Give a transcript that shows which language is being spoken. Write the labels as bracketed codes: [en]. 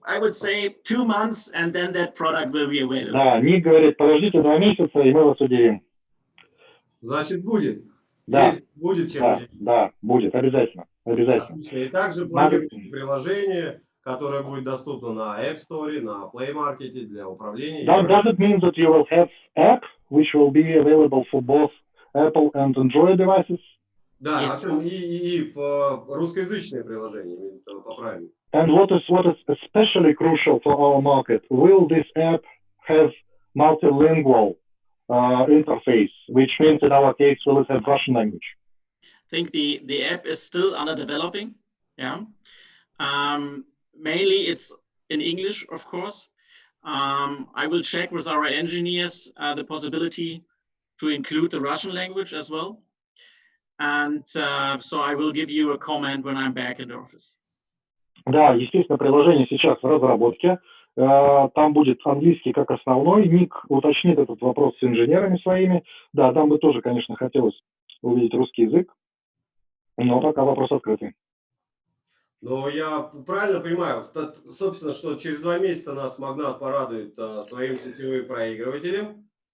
[en] I would say 2 months, and then that product will be available. [ru] Да, Ник говорит, подождите 2 месяца, и мы вас удивим. Значит, будет. Да. Есть, будет чем удивить. Да, будет, обязательно. Отлично. И также планируется приложение, которое будет доступно на App Store, на Play Market для управления. [en] Does it mean that you will have app which will be available for both Apple and Android devices? [ru] Да, и в русскоязычное приложение, поправим. [en] And what is especially crucial for our market? Will this app have multilingual interface, which means in our case will it have Russian language? I think the app is still under developing. Yeah, mainly it's in English, of course. I will check with our engineers the possibility to include the Russian language as well. And so I will give you a comment when I'm back in the office. [ru] Да, естественно, приложение сейчас в разработке. Там будет английский как основной. Ник уточнит этот вопрос с инженерами своими. Да, там бы тоже, конечно, хотелось увидеть русский язык, но пока вопрос открытый. Но я правильно понимаю, собственно, что через 2 месяца нас Magnat порадует своим сетевым проигрывателем?